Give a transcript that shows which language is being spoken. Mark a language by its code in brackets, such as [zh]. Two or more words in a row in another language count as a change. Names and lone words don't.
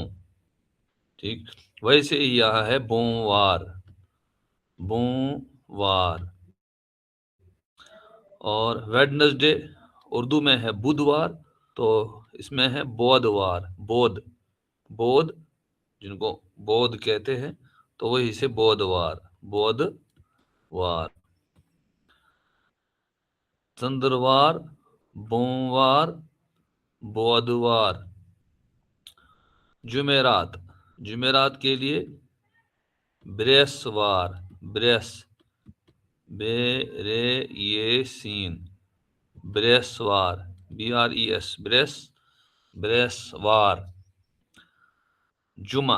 [ur] ٹھیک ویسے ہی یہاں ہے بوموار. بوموار. اور ویڈنسڈے اردو میں ہے بدھوار، تو اس میں ہے بودوار. بود جن کو بود کہتے ہیں تو وہی سے بودوار. بودوار. چندروار، بوموار، بودوار. جمعرات. جمعرات کے لیے بریسوار. بریس بے رے یہ سین. بریسوار. بی آر ای ایس. بریسوار. جمعہ.